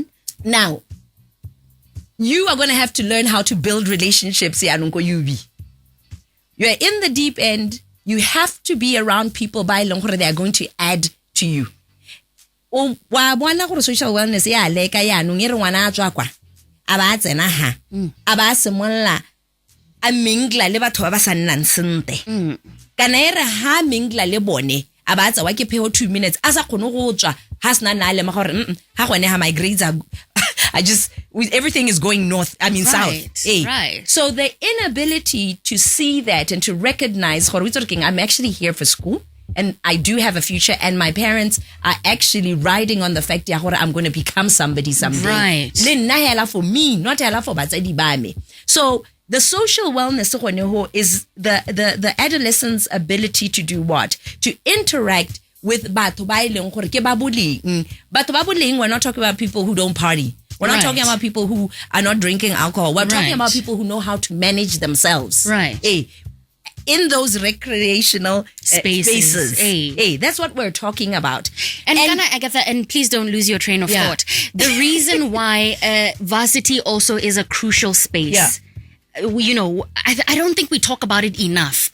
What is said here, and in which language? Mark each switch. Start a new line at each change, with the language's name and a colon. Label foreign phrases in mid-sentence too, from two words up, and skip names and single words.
English: Now, you are going to have to learn how to build relationships. You're in the deep end. You have to be around people by long they are going to add to you. Social wellness. Yeah, like
Tswana: a mingla le batho ba ba sa nnang sente kana ere ha mingla le bone a ba tsa wa ke pheo 2 minutes a sa khone go tswa ha sna na le ma gore ha gone ha
English: my grades are everything is going north, south. Right. So the inability to see that and to recognize, I'm actually here for school and I do have a future, and my parents are actually riding on the fact that I'm going to become somebody someday. Right. For me, not for
Tswana: batsadi ba me.
English: So the social wellness is the adolescent's ability to do what? To interact with
Tswana: batho ba ileng gore ke ba boleng. Batho ba boleng,
English: we're not talking about people who don't party. We're not talking about people who are not drinking alcohol. We're talking about people who know how to manage themselves. Right. in those recreational spaces. Hey. Hey, that's what we're talking about. And Agatha, and please don't lose your train of thought. The reason why varsity also is a crucial space, you know, I don't think we talk about it enough.